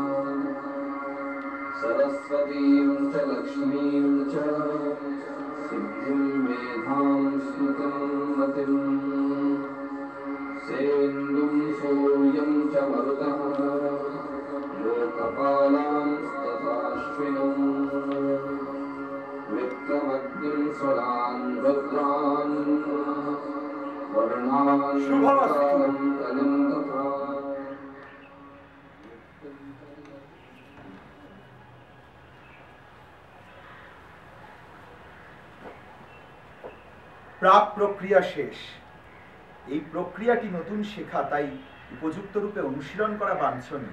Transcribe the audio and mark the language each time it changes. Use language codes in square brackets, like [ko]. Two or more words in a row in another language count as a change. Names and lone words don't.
[sa] सरस्वतीं च लक्ष्मीं च सिद्धिं मेधां स्मृतिं मतिं सेन्दुं सूर्यं च मरुतः लोकपालांस्तथाश्विनौ विक्रमग्निं स्वरान् रुद्रान् वर्णान् कालं कलिं तथा। [bn] প্রাক প্রক্রিয়া শেষ। এই প্রক্রিয়াটি নতুন শেখা, তাই উপযুক্ত রূপে অনুশীলন করা বাঞ্ছনীয়।